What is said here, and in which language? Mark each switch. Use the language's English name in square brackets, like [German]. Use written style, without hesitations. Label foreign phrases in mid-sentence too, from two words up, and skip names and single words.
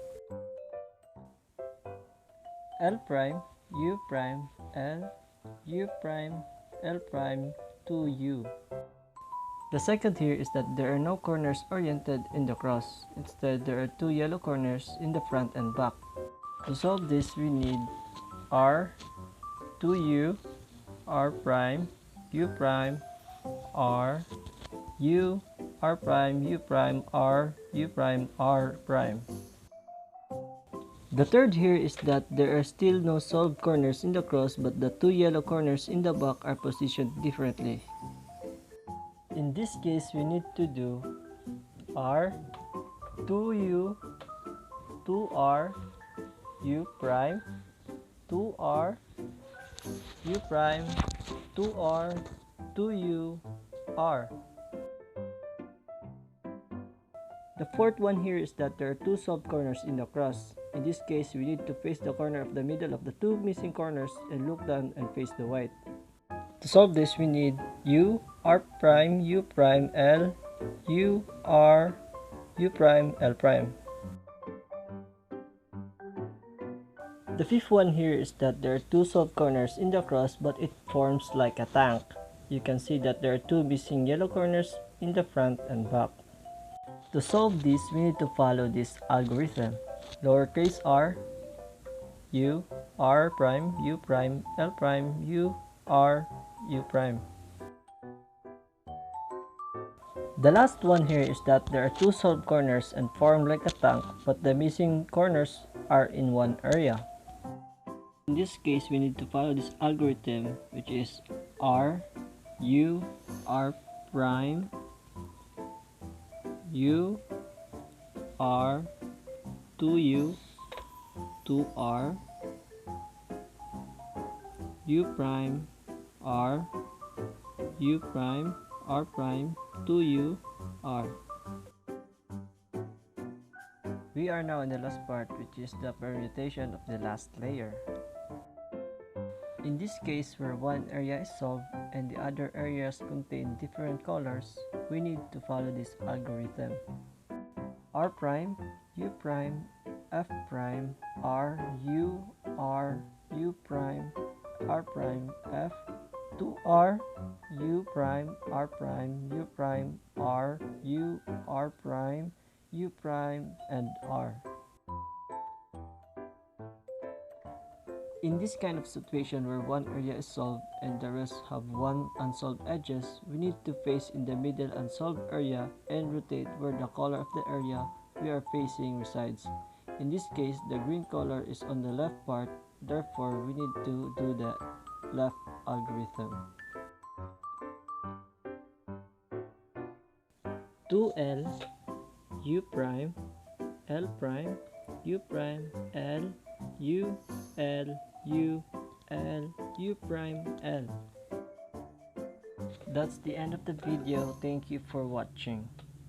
[English] L prime, U prime, L, U prime, L prime, 2U. The second here is that there are no corners oriented in the cross. Instead, there are 2 yellow corners in the front and back. To solve this, we need R, 2U, R prime, U prime, R, U, R prime, U prime, R, U prime, R prime. The third here is that there are still no solved corners in the cross, but the 2 yellow corners in the back are positioned differently. In this case, we need to do R, 2U, 2R, U prime, 2R, U prime, 2R, 2U, R. The fourth one here is that there are two solved corners in the cross. In this case, we need to face the corner of the middle of the two missing corners and look down and face the white. To solve this, we need U, R prime, U prime, L, U, R, U prime, L prime. The fifth one here is that there are two solved corners in the cross, but it forms like a tank. You can see that there are two missing yellow corners in the front and back. To solve this, we need to follow this algorithm. Lowercase r, U, R prime, U prime, L prime, U, R, U prime. The last one here is that there are two solved corners and form like a tank, but the missing corners are in one area. In this case, we need to follow this algorithm, which is R, U, R prime, U, R, 2U, 2R, U prime, R, U prime, R prime, 2U, R. We are now in the last part, which is the permutation of the last layer. In this case, where one area is solved and the other areas contain different colors, we need to follow this algorithm. R prime, U prime, F prime, R, U, R, U prime, R prime, F, 2R, U prime, R prime, U prime, R, U, R prime, U prime, and R. In this kind of situation where one area is solved and the rest have one unsolved edges, we need to face in the middle unsolved area and rotate where the color of the area we are facing resides. In this case, the green color is on the left part, therefore we need to do the left algorithm. 2L, U prime, L prime, U prime, L, U, L, U, L, U prime, L. That's the end of the video. Thank you for watching.